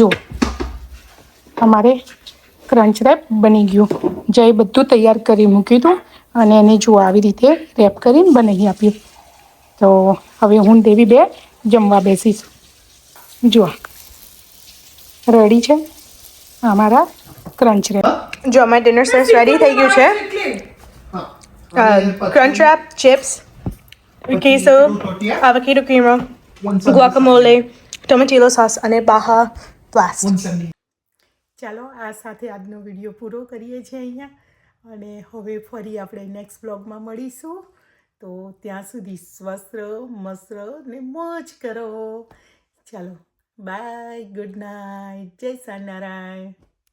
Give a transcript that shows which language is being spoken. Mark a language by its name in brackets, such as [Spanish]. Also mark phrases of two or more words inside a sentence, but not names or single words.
[Gujarati] અમારે ક્રંચ રેપ બની ગયું જય બધું તૈયાર કરી મૂક્યું હતું અને એને જો આવી રીતે રેપ કરીને બનાવી આપ્યું તો હવે હું દેવી બે જમવા બેસીશ જો રેડી છે અમારા ક્રંચ રેપ જો અમારે ડિનર સરસ રેડી થઈ ગયું છે ક્રંચ રેપ ચિપ્સ [English] queso, avocado creamer, guacamole, tomatillo sauce [Gujarati] અને Baja Blast. ચાલો આ સાથે આજનો વિડીયો પૂરો કરીએ છીએ અહીંયા અને હવે ફરી આપણે નેક્સ્ટ બ્લોગમાં મળીશું તો ત્યાં સુધી સ્વસ્થ રહો મસ્ત રહો ને મોજ કરો ચાલો [English] bye good night [Gujarati] જય સ્વામિનારાયણ